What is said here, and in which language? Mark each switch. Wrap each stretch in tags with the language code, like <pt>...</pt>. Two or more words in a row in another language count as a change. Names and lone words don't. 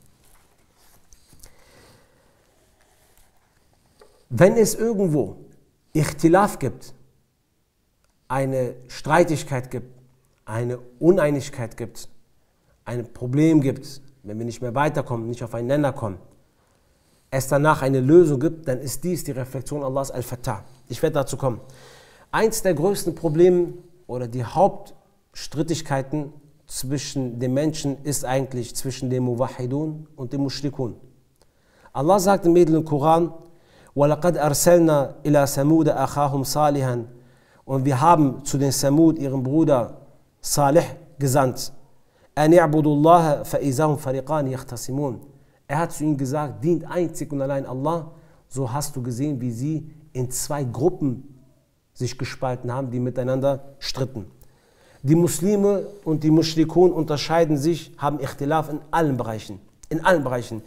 <de>Wenn es irgendwo Ikhtilaf gibt, eine Streitigkeit gibt, eine Uneinigkeit gibt, ein Problem gibt, wenn wir nicht mehr weiterkommen, nicht auf einen Nenner kommen, es danach eine Lösung gibt, dann ist dies die Reflexion Allahs Al-Fattah. Ich werde dazu kommen. Eins der größten Probleme oder die Hauptstrittigkeiten zwischen den Menschen ist eigentlich zwischen dem Muwahhidun und dem Mushrikun. Allah sagt im edlen Koran,</de> <ar>وَلَقَدْ أَرْسَلْنَا إِلَى سَمُودَ أَخَاهُمْ صَالِحًا,</ar> <de>und wir haben zu den Samud, ihrem Bruder Salih, gesandt.</de> <ar>أَنْ يَعْبُدُوا اللَّهَ فَإِذَا هُمْ فَرِيقَانِ يَخْتَصِمُونَ.</ar> <de>Er hat zu ihnen gesagt, dient einzig und allein Allah. So hast du gesehen, wie sie in zwei Gruppen sich gespalten haben, die miteinander stritten. Die Muslime und die Mushrikun unterscheiden sich, haben Ikhtilaf in allen Bereichen. In allen Bereichen.</de>